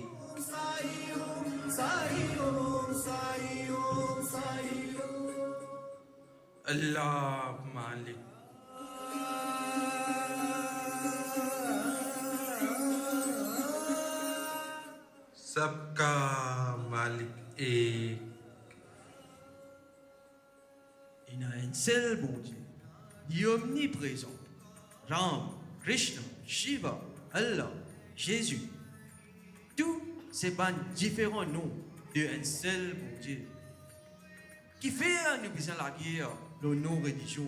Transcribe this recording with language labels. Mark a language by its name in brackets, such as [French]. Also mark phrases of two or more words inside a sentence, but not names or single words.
[Hindi] साईं ओम साईं ओम साईं ओम साईं ओम अल्लाह मालिक। सबका मालिक एक। [French] Il y a un seul bon Dieu, il est omniprésent. Ram, Krishna, Shiva, Allah, Jésus. Tous ces différents noms d'un seul bon Dieu. Qui fait nous besoin la guerre dans nos religions.